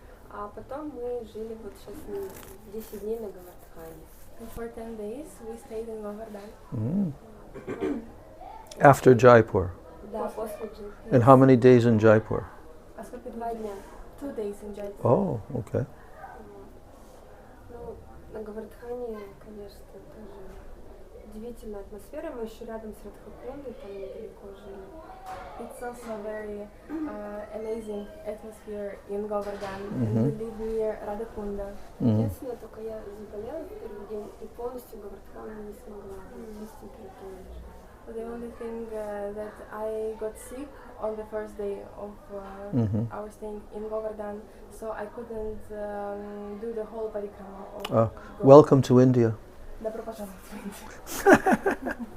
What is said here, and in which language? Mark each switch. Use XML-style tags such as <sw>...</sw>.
<ru>А потом мы жили вот сейчас 10 дней на Гавардхане.</ru> <en>And for 10 days we stayed in Govardhan. Mm. After Jaipur.</en> <ru>Да, после Джайпура.</ru> <en>And how many days in Jaipur?</en> <ru>А сколько 2 дня.</ru> <en>2 days in Jaipur. Oh, okay.</en> <ru>Ну, на Гавардхане, конечно, тоже удивительная атмосфера. Мы еще рядом с Радхакундой, там недалеко жили.</ru> <en>It's also very amazing atmosphere in Govardhan. Mhm. We live near Radhakunda. Mhm.</en> <ru>Единственное, только я заболела в первый день и полностью Гавардхан не смогла без температуры.</ru> <en>The only thing that I got sick on the first day of Mhm. our staying in Govardhan, so I couldn't do the whole parikrama of Ah, Govardhan. welcome to India.</en> <ru>Добро пожаловать в Индию.</ru>